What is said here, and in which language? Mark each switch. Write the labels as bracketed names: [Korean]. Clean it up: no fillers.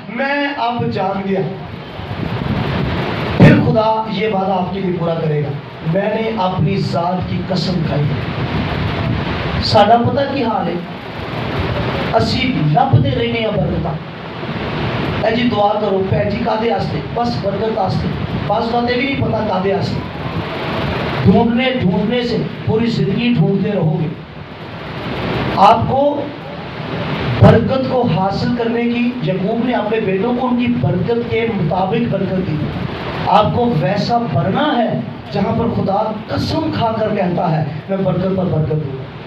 [Urdu] میں اب جان گیا، پھر خدا یہ وعدہ آپ کے لیے پورا کرے گا. میں نے اپنی ذات کی قسم کھائی. [Punjabi] ساڈا پتہ کی حال ہے، اسی لبتے رہنے ہیں برکت. اے جی دعا کرو پہ جی کادے آستے، بس برکت آستے. [Urdu] بعض باتیں بھی نہیں پتا [Punjabi] کادے آستے. [Urdu] ڈھونڈنے سے پوری زندگی ڈھونڈتے رہو گے. آپ کو برکت کو حاصل کرنے کی، یعقوب نے اپنے بیٹوں کو ان کی برکت کے مطابق برکت دی. آپ کو ویسا بننا ہے جہاں پر خدا قسم کھا کر کہتا ہے میں برکت پر برکت دوں.